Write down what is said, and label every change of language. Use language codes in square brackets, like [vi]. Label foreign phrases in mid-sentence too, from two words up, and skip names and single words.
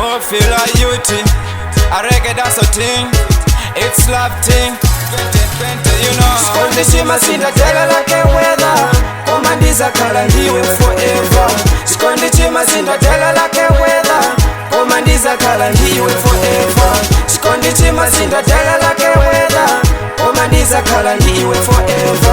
[en] Ofila Yuthi, a reggae dance thing, it's love thing. 2020, you know. [ny] Chikondi chimasintha tela [en] like weather, [ny] komandiza kala ndiwe forever. Chikondi chimasintha tela [en] like weather, [ny] komandiza kala ndiwe forever. Chikondi chimasintha tela [en] like weather, [ny] komandiza kala ndiwe forever.